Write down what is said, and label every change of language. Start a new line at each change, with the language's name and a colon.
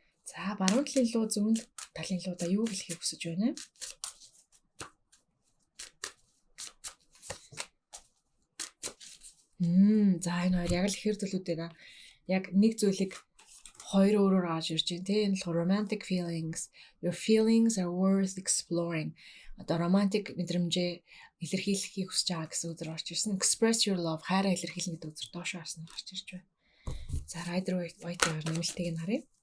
Mongolian: За баруун талын луу, зүүн талын луудаа юу хэлхийг хүсэж байна вэ? За энэ хоёр яг л ихэр төлөвүүд байна. Яг нэг зүйлийг хоёр өөрөөр гаргаж ирж байна тийм. Энэ бол
English: romantic feelings. Your feelings are worth exploring.
Mongolian: Одоо romantic мэдрэмжээ илэрхийлэхийг хүсэж байгаа гэсэн үгээр орж ирсэн.
English: Express your love
Mongolian: хайраа илэрхийлнэ гэдэг үгээр доошоо харсан гарч ирж байна. За Rider Waite-ийн нэмэлтийг нь харъя.